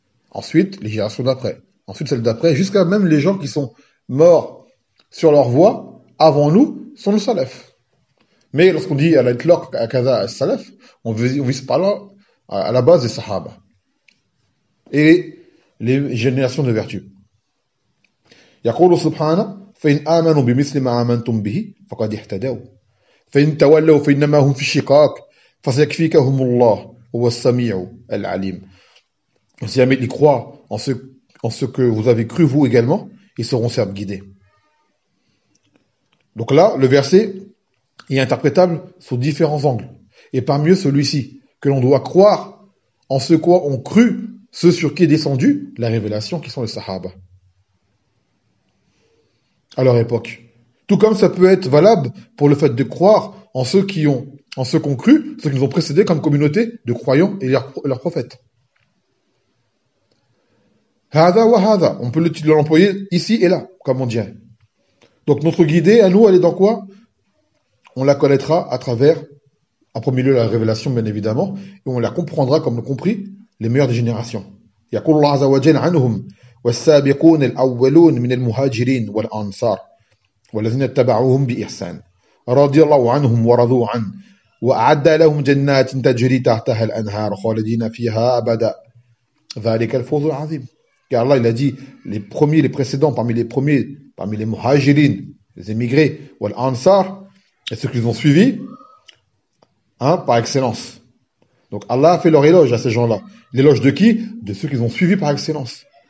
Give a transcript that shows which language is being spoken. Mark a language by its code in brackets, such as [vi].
[fr] Ensuite, les générations d'après. Ensuite, celles d'après, jusqu'à même les gens qui sont morts sur leur voie avant nous, sont le salaf. Mais lorsqu'on dit à la clore à kaza salaf, on vise par là à la base des sahaba. Et les générations de vertu. [ar] Yaqulu subhanahu. فإن آمنوا بمثل ما آمنتم به فقد اهتدوا فإن تولوا فإنما هم في شقاق فسيكفيكهم الله هو السميع العليم. [fr] Si jamais ils croient en ce que vous avez cru vous également, ils seront certes guidés. Donc là, le verset est interprétable sous différents angles. Et parmi eux, celui-ci, que l'on doit croire en ce quoi ont cru ceux sur qui est descendu la révélation, qui sont les Sahaba. À leur époque. Tout comme ça peut être valable pour le fait de croire en ceux qui ont, en ceux qu'on cru, ceux qui nous ont précédés comme communauté de croyants et leurs prophètes. [ar] Hada wa hada. [fr] On peut l'employer ici et là, comme on dit. Donc notre guidée à nous, elle est dans quoi? On la connaîtra à travers, en premier lieu, la révélation, bien évidemment, et on la comprendra comme l'ont compris les meilleurs des générations. [ar] Yaqul Allah Azza wa Jal anhum. والسابقون الأولون من المهاجرين والأنصار والذين اتبعوهم بإحسان رضي الله عنهم ورضوا عنه وأعد لهم جنات تجري تحتها الأنهار خالدين فيها أبدا ذلك الفوز العظيم. [fr] Car Allah il a dit les premiers, les précédents parmi les premiers, parmi les muhajirin, les émigrés, ou l'ansar, et ceux qui les ont suivis, hein, par excellence. Donc Allah a fait leur éloge à ces gens-là. L'éloge de qui? De ceux qui les ont suivis par excellence.